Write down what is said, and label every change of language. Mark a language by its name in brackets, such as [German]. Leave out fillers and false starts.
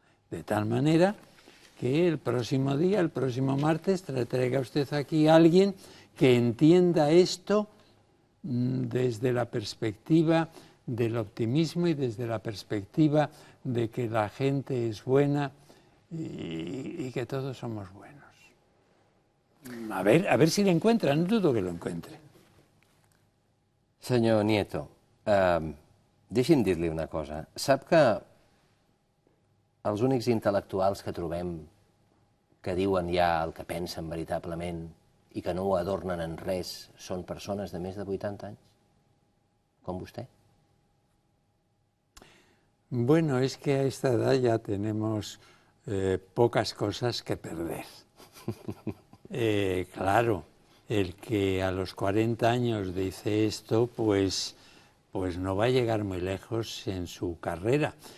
[Spanish] De tal manera que el próximo día, el próximo martes, traiga usted aquí a alguien que entienda esto desde la perspectiva del optimismo y desde la perspectiva de que la gente es buena y que todos somos buenos. A ver si lo encuentra, no dudo que lo encuentre. [Catalan] Senyor Nieto, deixi'm dir-li una cosa. Sap que els únics intel·lectuals que trobem que diuen ja el que pensen veritablement i que no ho adornen en res són persones de més de 80 anys, com vostè? [Spanish] Bueno, es que a esta edad ya tenemos pocas cosas que perder. Claro, el que a los 40 años dice esto, pues no va a llegar muy lejos en su carrera.